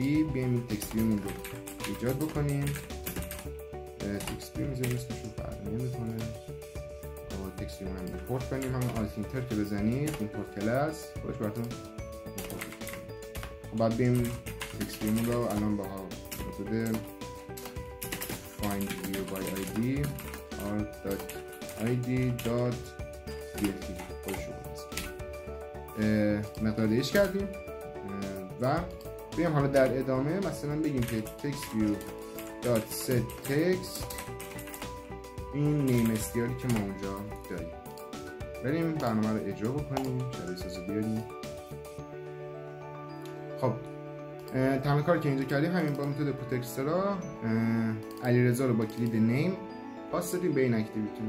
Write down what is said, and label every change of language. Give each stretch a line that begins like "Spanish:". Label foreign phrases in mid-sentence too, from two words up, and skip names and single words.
Persian: بیایم این تکست ویومون رو ایجاد بکنیم.
English: text view
Persian: میذاریم اسمشو فرق نمیکنه.
English: text view
Persian: هم ایمپورت کنیم، همون
English: alt enter
Persian: که بزنید
English: import class
Persian: خودش براتون ایمپورت کنیم. بعد بریم تکست ویومون رو الان با متد
English: find view by id r.id.dlt
Persian: خودش رو مقداریش کردیم و بریم حالا در ادامه مثلا بگیم که
English: text view .set text
Persian: این نیم استیاری که ما اونجا داریم. بریم برنامه رو اجرا بکنیم، شبیه سازو بیاریم. خب تمام کاری که اینجا کردیم همین با متد
English: put extra
Persian: علیرضا رو با کلید نیم پاس دادیم به این اکتیویتی.